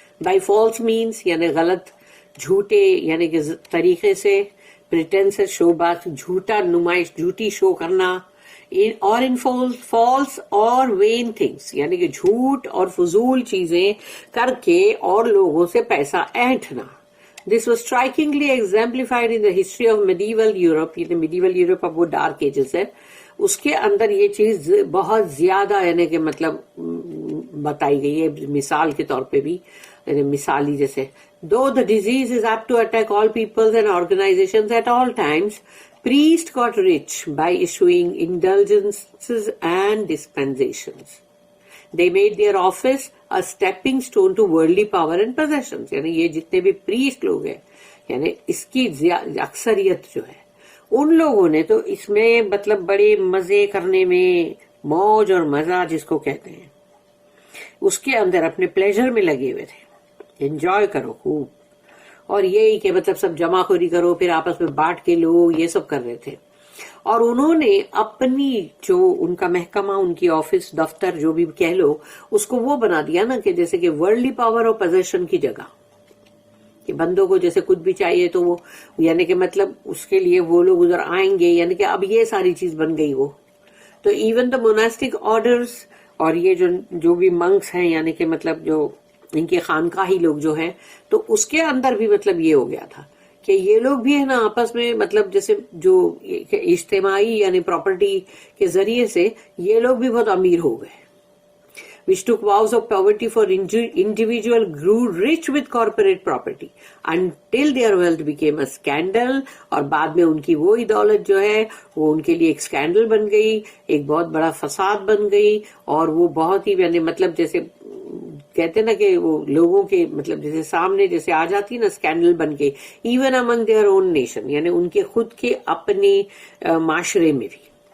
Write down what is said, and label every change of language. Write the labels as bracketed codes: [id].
[en] by false means [ur] یعنی غلط، جھوٹے یعنی کہ طریقے سے، [en] pretence show, [ur] بات جھوٹا نمائش، جھوٹی شو کرنا، اور [en] ان فالس اور vain things [ur] یعنی کہ جھوٹ اور فضول چیزیں کر کے اور لوگوں سے پیسہ اینٹھنا. [en] This was strikingly exemplified in the history of medieval Europe. [ur] یہ medieval Europe اب وہ ڈارک ایجز ہے، اس کے اندر یہ چیز بہت زیادہ یعنی کہ مطلب بتائی گئی ہے، مثال کے طور پہ بھی، یعنی مثالی جیسے [en] though the disease is apt to attack all peoples and organizations at all times, priests got rich by issuing indulgences and dispensations. They made their office a stepping stone to worldly power and possessions. [ur] یعنی یہ جتنے بھی priest لوگ ہیں یعنی اس کی اکثریت جو ہے ان لوگوں نے تو اس میں مطلب بڑے مزے کرنے میں موج اور مزہ جس کو کہتے ہیں اس کے اندر اپنے پلیزر میں لگے ہوئے تھے. انجوائے کرو خوب, اور یہی کہ مطلب سب جمع خوری کرو پھر آپس میں بانٹ کے لو, یہ سب کر رہے تھے. اور انہوں نے اپنی جو ان کا محکمہ, ان کی آفس دفتر جو بھی کہہ لو, اس کو وہ بنا دیا نا کہ جیسے کہ ورلڈلی پاور اور پوزیشن کی جگہ, کہ بندوں کو جیسے کچھ بھی چاہیے تو وہ یعنی کہ مطلب اس کے لیے وہ لوگ ادھر آئیں گے, یعنی کہ اب یہ ساری چیز بن گئی وہ. تو [en] even the monastic orders [ur] اور یہ جو بھی منکس ہیں یعنی کہ مطلب جو ان کے خانقاہی لوگ جو ہیں, تو اس کے اندر بھی مطلب یہ ہو گیا تھا کہ یہ لوگ بھی ہے نا آپس میں مطلب جیسے جو اجتماعی یعنی پراپرٹی کے ذریعے سے یہ لوگ بھی بہت امیر ہو گئے. [en] which took vows of poverty for individual grew rich with corporate property until their wealth became a scandal. [ur] اور بعد میں ان کی وہی دولت جو ہے وہ ان کے لیے ایک اسکینڈل بن گئی, ایک بہت بڑا فساد بن گئی, اور وہ بہت ہی یعنی مطلب جیسے کہتے نا کہ وہ لوگوں کے مطلب جیسے سامنے جیسے آ جاتی نا اسکینڈل بن کے, [en] even among their own nation, [ur] یعنی ان کے خود کے اپنے معاشرے میں بھی.